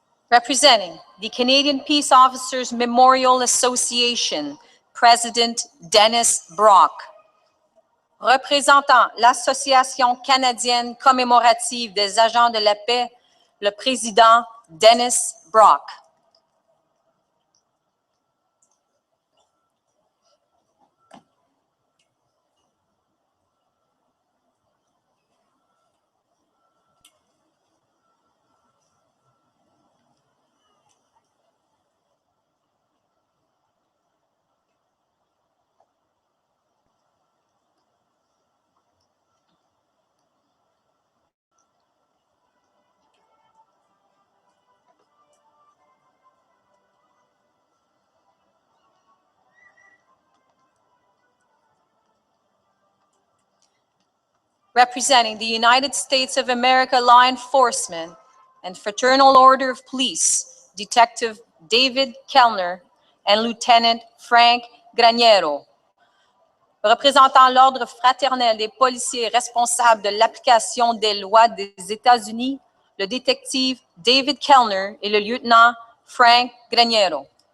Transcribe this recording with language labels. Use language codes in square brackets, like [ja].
[en] Representing the Canadian Peace Officers Memorial Association, President Dennis Brock. [fr] Représentant l'Association canadienne commémorative des agents de la paix, le président Dennis Brock. [en] Representing the United States of America Law Enforcement and Fraternal Order of Police, Detective David Kellner and Lieutenant Frank Graniero. [fr] Représentant l'Ordre fraternel des policiers responsables de l'application des lois des États-Unis, le détective David Kellner et le lieutenant Frank Graniero.